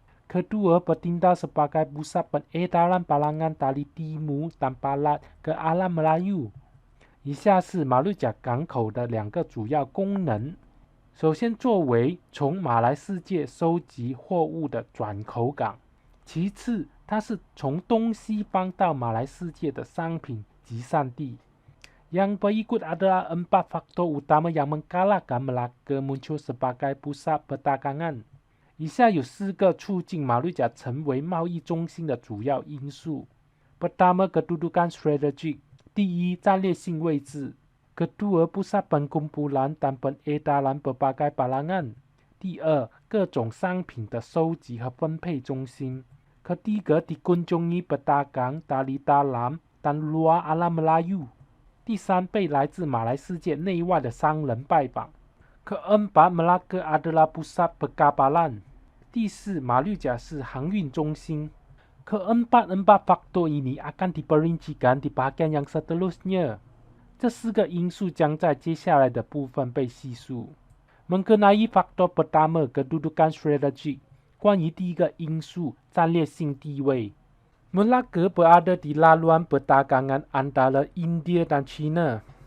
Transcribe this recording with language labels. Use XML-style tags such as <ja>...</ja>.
<ms>Kedua, bertindak sebagai pusat pengedaran barangan dari timur dan barat ke alam Melayu。</ms> <zh>以下是马六甲港口的两个主要功能。首先，作为从马来世界收集货物的转口港；其次，它是从东西方到马来世界的商品集散地。</zh> <ms>Yang berikut adalah 4 faktor utama yang menggalakkan Melaka muncul sebagai pusat perdagangan。</ms> <zh>以下有4个促进马六甲成为贸易中心的主要因素。</zh> <ms>Pertama, kedudukan strategik。</ms> <zh>第一，战略性位置。</zh> <ms>Kedua, pusat pengumpulan dan pengedaran berbagai barangan。</ms> <zh>第二，各种商品的收集和分配中心。</zh> <ms>Ketiga, dikunjungi pedagang dari dalam dan luar alam Melayu。</ms> <zh>第三，被来自马来世界内外的商人拜访。</zh> <ms>Keempat, Melaka adalah pusat perkapalan。</ms> <zh>第四，马六甲是航运中心。</zh> <ms>Keempat faktor ini akan diperincikan di bagian yang seterusnya。</ms> <zh>这4个因素将在接下来的部分被细述。</zh> <ms>Mengenai faktor pertama, kedudukan strategik。</ms> <zh>关于第一个因素，战略性地位。</zh> <ms>Melaka berada di laluan perdagangan antara India dan China。</ms>